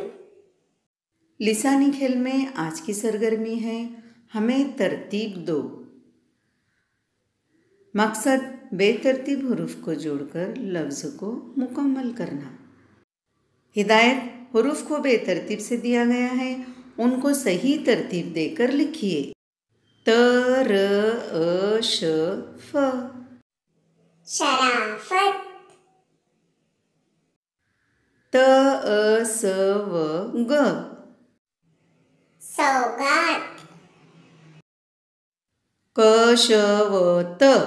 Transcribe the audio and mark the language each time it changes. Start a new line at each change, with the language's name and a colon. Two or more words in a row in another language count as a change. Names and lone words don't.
Urdu: لسانی کھیل میں آج کی سرگرمی ہے ہمیں ترتیب دو۔ مقصد بے ترتیب حروف کو جوڑ کر لفظ کو مکمل کرنا۔ ہدایت: حروف کو بے ترتیب سے دیا گیا ہے، ان کو صحیح ترتیب دے کر لکھیے۔ ت ر ا ش ف، شرافت۔ ت ا س و گ، سوغات۔ ک ش و ت،